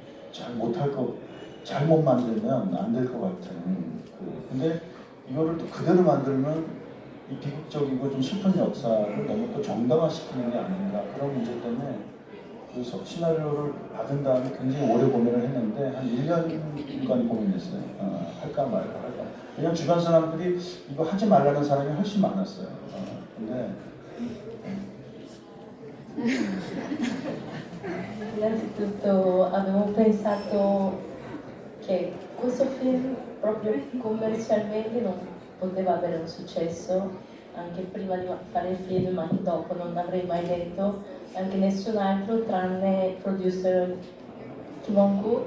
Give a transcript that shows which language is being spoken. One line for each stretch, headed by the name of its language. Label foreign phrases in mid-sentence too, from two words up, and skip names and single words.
Korean: 잘못 만들면 안 될 것 같은 근데 이거를 또 그대로 만들면 이 비극적이고 좀 슬픈 역사를 너무 또 정당화시키는 게 아닌가 그런 문제 때문에 그래서 시나리오를 받은 다음에 굉장히 오래 고민을 했는데 한 1년간 고민했어요. 할까 말까 할까. 왜냐면 주변 사람들이 이거 하지 말라는 사람이 훨씬 많았어요. 근데
Italian: Innanzitutto avevo pensato che questo film proprio commercialmente non poteva avere un successo anche prima di fare il film, ma anche dopo non l'avrei mai detto, anche nessun altro tranne il producer Kim Hong-gu.